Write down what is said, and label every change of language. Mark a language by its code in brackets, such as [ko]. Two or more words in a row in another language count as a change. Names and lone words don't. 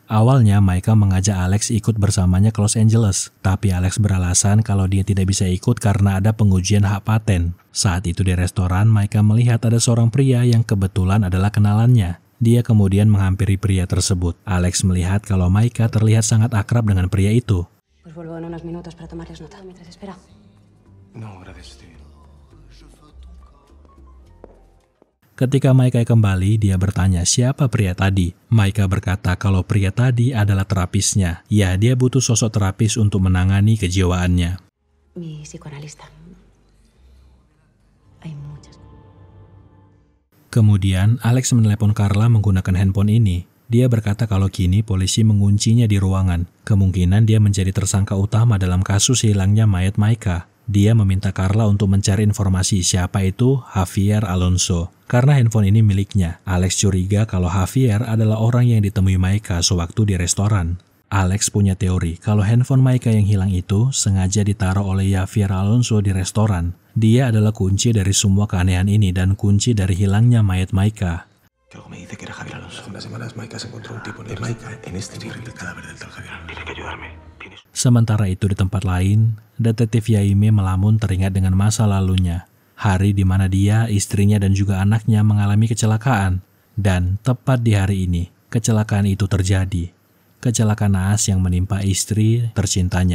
[id] Awalnya, Maika mengajak Alex ikut bersamanya ke Los Angeles. Tapi Alex beralasan kalau dia tidak bisa ikut karena ada pengujian hak paten. Saat itu di restoran, Maika melihat ada seorang pria yang kebetulan adalah kenalannya. Dia kemudian menghampiri pria tersebut. Alex melihat kalau Maika terlihat sangat akrab dengan pria itu. [es] Pues vuelvo en unos minutos para tomarles nota mientras espera. No, gracias, estoy bien. [id] Ketika Maika kembali, dia bertanya siapa pria tadi. Maika berkata kalau pria tadi adalah terapisnya. Ya, dia butuh sosok terapis untuk menangani kejiwaannya. [es] Mi psicoanalista. Hay muchas. [id] Kemudian, Alex menelepon Carla menggunakan handphone ini. Dia berkata kalau kini polisi menguncinya di ruangan. Kemungkinan dia menjadi tersangka utama dalam kasus hilangnya mayat Maika. Dia meminta Carla untuk mencari informasi siapa itu Javier Alonso. Karena handphone ini miliknya, Alex curiga kalau Javier adalah orang yang ditemui Maika sewaktu di restoran. Alex punya teori kalau handphone Maika yang hilang itu sengaja ditaruh oleh Javier Alonso di restoran. Dia adalah kunci dari semua keanehan ini dan kunci dari hilangnya mayat Maika. [es] Algo me dice que era Javier Alonso. Hace unas semanas Maika se encontró un tipo en este el cadáver del tal Javier Alonso. Tiene que ayudarme. [id] Sementara itu di tempat lain, detektif Jaime melamun teringat dengan masa lalunya. Hari di mana dia, istrinya dan juga anaknya mengalami kecelakaan. Dan tepat di hari ini, kecelakaan itu terjadi. Kecelakaan naas yang menimpa istri tercintanya.